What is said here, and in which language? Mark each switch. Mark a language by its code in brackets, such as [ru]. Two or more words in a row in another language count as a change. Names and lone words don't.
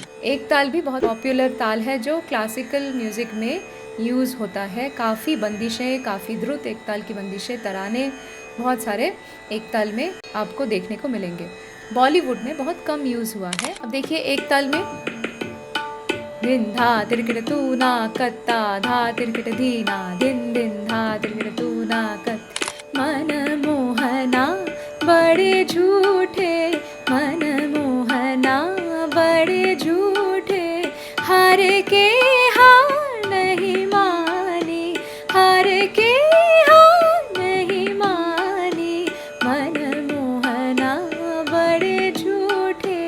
[hi] एक ताल भी बहुत पॉपुलर ताल है जो [en] classical music [hi] में यूज़ होता है। काफ़ी बंदिशें, काफ़ी द्रुत एक ताल की बंदिशें, तराने बहुत सारे एक ताल में आपको देखने को मिलेंगे। बॉलीवुड में बहुत कम यूज़ हुआ है। अब देखिए एक ताल में धिन धा तिरकिट तूना कत्ता धा तिरकिट धीना धिन धिन धा तिरकिट तूना कत। मन मोहना बड़े झूठे, मन मोहना बड़े झूठे, हर के हार नहीं मानी, हर के हार नहीं मानी, मन मोहना बड़े झूठे।